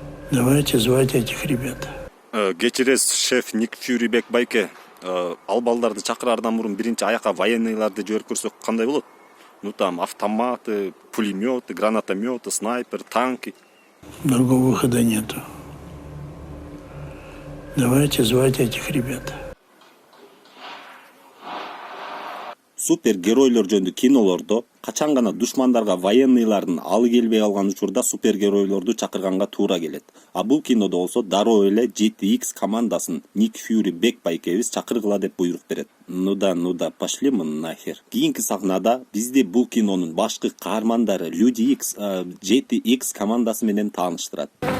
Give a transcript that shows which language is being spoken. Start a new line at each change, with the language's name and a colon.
Russian: Давайте звать этих ребят.
Kyrgyz: Кечиресиз, шеф Ник Фьюри Бек байке. Ал балдарды чакыраардан мурун биринчи аяка военныйларды жиберип көрсөк кандай болот?
Russian: Ну там автоматы, пулеметы, гранатометы, снайпер, танки. Другого выхода нету. Давайте звать этих ребят.
Kyrgyz: Супергеройлор жөнүндө кинолордо качан гана душмандарга военныйлардын алы келбей калган учурда супергеройлорду чакырганга туура келет. А бул кинодо болсо дароо эле GTX командасын Ник Фьюри Бек байкебиз чакыргыла деп буйрук берет.
Russian: Ну да, пошли мы нахер.
Kyrgyz: Кийинки сахнада бизди бул кинонун башкы каармандары Люди X, GTX командасы менен тааныштырат.